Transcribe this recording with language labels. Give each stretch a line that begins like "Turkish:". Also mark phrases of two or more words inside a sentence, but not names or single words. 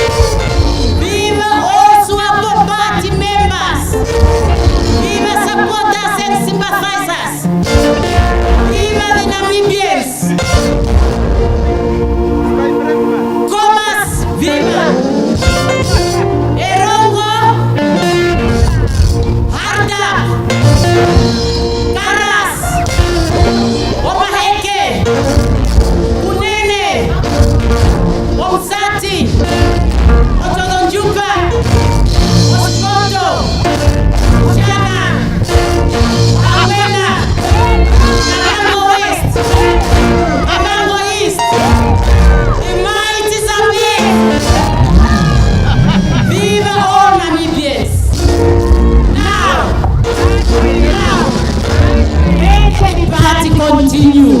English: Viva all SWAPO party members. Viva supporters and sympathizers. Viva the Namibians. Comas, viva. Erongo. Hardap. Karas. Omaheke. Unene. Omsati. Otodonjupa. Osikoto. Chana. Awena. Kabango West. Kabango East. The mighty Zambia. Viva all Namibians. Now, let the party continue.